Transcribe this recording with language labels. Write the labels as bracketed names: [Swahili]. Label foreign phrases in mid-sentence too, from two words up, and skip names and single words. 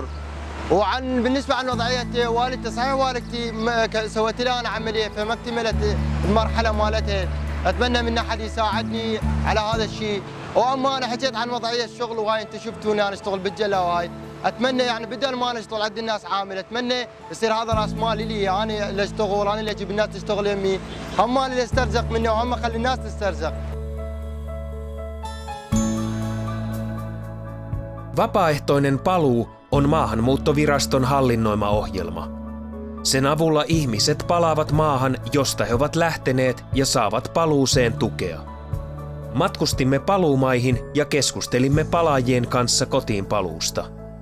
[Arabic] بالنسبه عن وضعيه والدتي، صحيح والدتي سويت لها انا عمليه فما اكتملت المرحله مالتها، اتمنى من احد يساعدني على هذا الشيء. واما انا حكيت عن وضعيه الشغل وهاي، انت شفتوني انا اشتغل بالجله وهاي، اتمنى يعني بدل ما انا اشتغل عند الناس عامل، اتمنى يصير هذا راس مالي لي، انا اللي اشتغل، انا اللي اجيب الناس تشتغل يمي، هم انا اللي استرزق منه وهم اخلي الناس تسترزق. [Finnish] Vapaaehtoinen paluu on Maahanmuuttoviraston hallinnoima ohjelma. Sen avulla ihmiset palaavat maahan, josta he ovat lähteneet, ja saavat paluuseen tukea. Matkustimme paluumaihin ja keskustelimme palaajien kanssa kotiin paluusta.